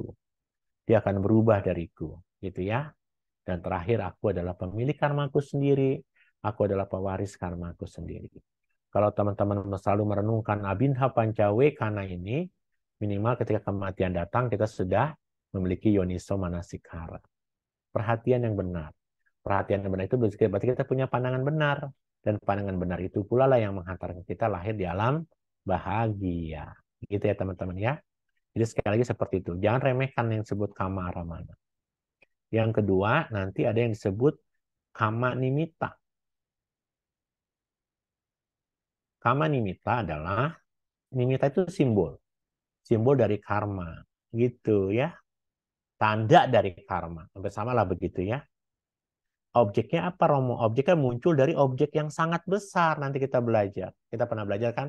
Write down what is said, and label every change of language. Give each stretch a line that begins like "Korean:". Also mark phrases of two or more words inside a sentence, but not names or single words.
Indonesian: Dia akan berubah dariku. Gitu ya. Dan terakhir, aku adalah pemilik karmaku sendiri. Aku adalah pewaris karmaku sendiri. Kalau teman-teman selalu merenungkan Abhidhamma Pancawekana ini, minimal ketika kematian datang, kita sudah memiliki
Pali: yoniso manasikara.
Indonesian: Perhatian yang benar. Perhatian yang benar itu berarti kita punya pandangan benar. Dan pandangan benar itu pula lah yang menghantarkan kita lahir di alam bahagia. Gitu ya teman-teman ya. Jadi sekali lagi seperti itu. Jangan remehkan yang disebut
Pali: kama aramana.
Indonesian: Yang kedua, nanti ada yang disebut
Pali: kama nimitta. Kama nimitta
Indonesian: adalah, nimitta itu simbol. Simbol dari karma. Gitu ya. Tanda dari karma. Bersama lah begitu ya. Objeknya apa Romo? Objeknya muncul dari objek yang sangat besar. Nanti kita belajar. Kita pernah belajar kan?